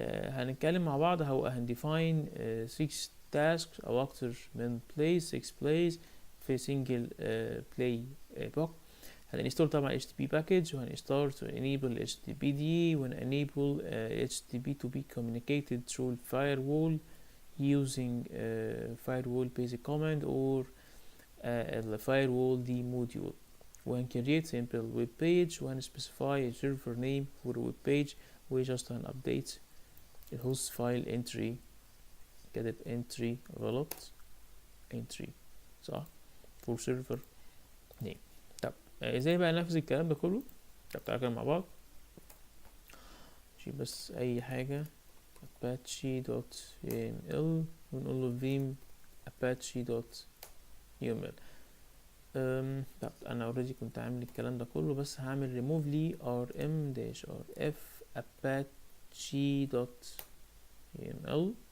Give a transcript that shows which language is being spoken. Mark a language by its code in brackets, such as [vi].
[ar] هنتكلم مع بعض هو هنديفاين 6 تاسكس او اكتر من بلايز 6 بلايز في سنجل بلاي بوك. هنستور طبعا [en] HTTP package وهنستار to enable HTTPD وهنenable HTTP to be communicated through firewall using firewall basic command or the firewall D module. وهنكريت simple web page وهنspecify a server name for a web page [ar] وجاست هنupdate الهوست فايل [en] entry. كاتب entry غلط، entry صح for server name. [ar] طب ازاي بقى ننفذ الكلام ده كله؟ طب تعالى كده مع بعض. نشيل بس اي حاجة apache.yml ونقول له vim apache.yml. طب انا اوريدي كنت عامل الكلام ده كله بس هعمل remove لي rm-rf apache.yml.